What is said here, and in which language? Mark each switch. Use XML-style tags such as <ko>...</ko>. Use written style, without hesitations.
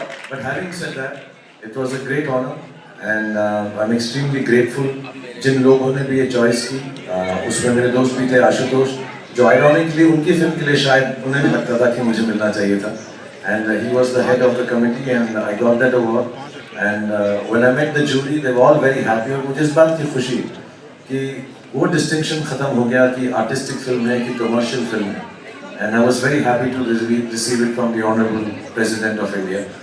<en>But having said that, it was a great honor, and I'm extremely grateful.</en> <hi>जिन लोगों ने भी ये choice की, उसमें मेरे दोस्त भी थे, आशुतोष, जो ironically उनकी फिल्म के लिए शायद उन्हें भी लगता था कि मुझे मिलना चाहिए था.</hi> <en>And he was the head of the committee, and I got that award. And when I met the jury, they were all very happy.</en> <hi>और मुझे इस बात की खुशी कि वो distinction खत्म हो गया कि artistic film है कि commercial film है.</hi> <en>And I was very happy to receive it from the Honorable President of India.</en>